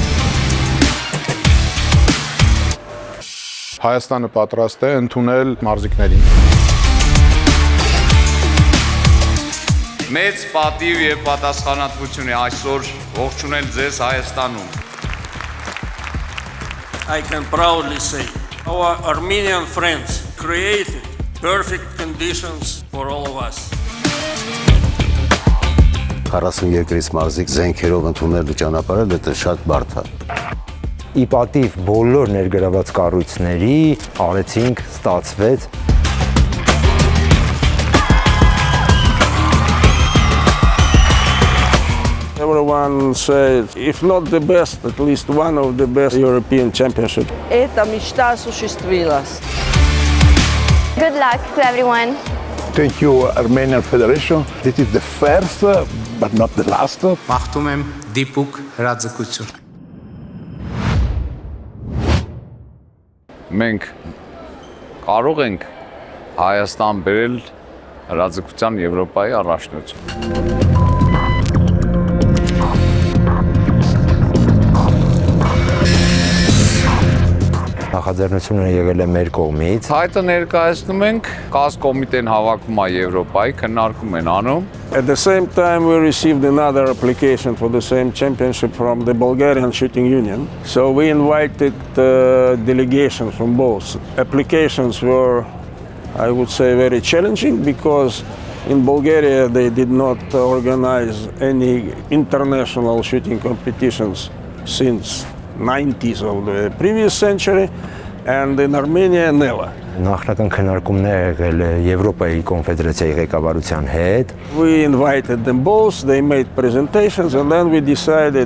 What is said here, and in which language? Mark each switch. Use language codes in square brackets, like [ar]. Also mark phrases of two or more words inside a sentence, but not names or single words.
[hy] Հայաստանը պատրաստ է ընդունել մարզիկներին։ Մեծ պատիվ եւ պատասխանատվություն է այսօր ողջունել ձեզ Հայաստանում։ [en] I can proudly say our Armenian friends created perfect conditions for all of us. [hy] 40 երկրից մարզիկ զենքերով ընդունելու ճանապարհը դա շատ բարդ է։ Ի պատիվ բոլոր ներգրաված կառույցների արեցինք, ստացվեց։ [en] Everyone said, if not the best, at least one of the best European Championship. [ru] Эта мечта осуществилась. [en] Good luck to everyone. Thank you, Armenian Federation. This is the first, but not the last. [hy] Մաղթում եմ դիպուկ հրաձգություն։ Մենք կարող ենք Հայաստան բերել հրաձգության Եվրոպայի առաջնություն։ Նախաձեռնությունը եղել է մեր կողմից։ Հայտը ներկայացնում ենք, կազմկոմիտեն հավաքում է Եվրոպայի, քննարկում են անում։ [en] At the same time, we received another application for the same championship from the Bulgarian Shooting Union. So we invited delegations from both. Applications were, I would say, very challenging because in Bulgaria they did not organize any international shooting competitions since 90s of the previous century, and in Armenia never. [hy] Նախնական քննարկումներ եղել է Եվրոպայի կոնֆեդերացիայի ղեկավարության հետ։ [en] We invited them both, they made presentations, and then we decided.